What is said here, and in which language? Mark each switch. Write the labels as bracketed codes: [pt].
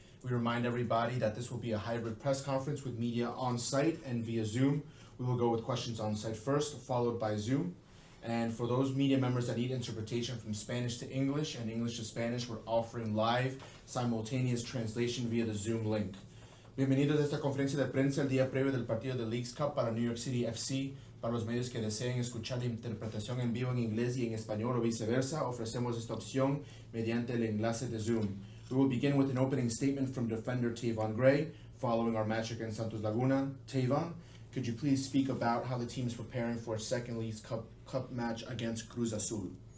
[en] We remind everybody that this will be a hybrid press conference with media on site and via Zoom. We will go with questions on site first, followed by Zoom. And for those media members that need interpretation from Spanish to English and English to Spanish, we're offering live simultaneous translation via the Zoom link. [es] Bienvenidos a esta conferencia de prensa el día previo del partido de Leagues Cup para New York City FC. Para los medios que deseen escuchar la interpretación en vivo en inglés y en español o viceversa, ofrecemos esta opción mediante el enlace de Zoom. [en] We will begin with an opening statement from defender Tayvon Gray, following our match against Santos Laguna. Tayvon, could you please speak about how the team is preparing for a second Leagues Cup match against Cruz Azul?